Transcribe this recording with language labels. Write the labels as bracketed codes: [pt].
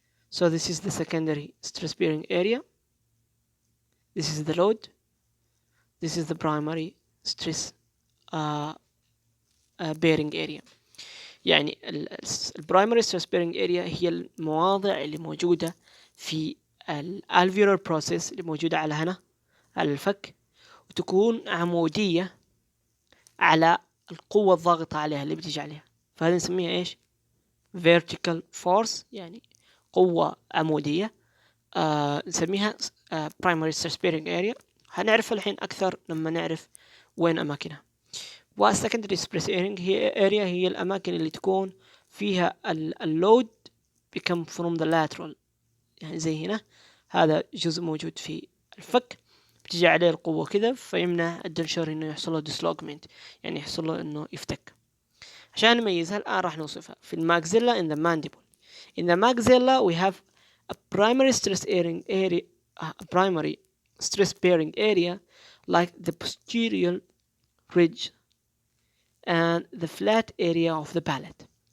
[en] So this is the secondary stress bearing area. This is the load. This is the primary stress bearing area. [ar] يعني البرايمري ستريس بيرنج اريا هي المواضع اللي موجودة في الالفيولار بروسيس اللي موجودة على هنا على الفك، وتكون عمودية على القوة الضاغطة عليها اللي بتيجي عليها، فهذه نسميها ايش؟ vertical force، يعني قوة عمودية نسميها primary stress bearing area. هنعرفها الحين أكثر لما نعرف وين أماكنها. والسكندري ستريس هي اريا هي الاماكن اللي تكون فيها اللود [en] become from the lateral، [ar] يعني زي هنا هذا جزء موجود في الفك بتجي عليه القوة كذا فيمنع الدنشر انه يحصل له dislocation، يعني يحصل له انه يفتك. عشان نميزها الان راح نوصفها في الماكسيلا [en] in the mandible. In the maxilla we have a primary stress bearing area, primary stress bearing area like the posterior ridge and the flat area of the palate.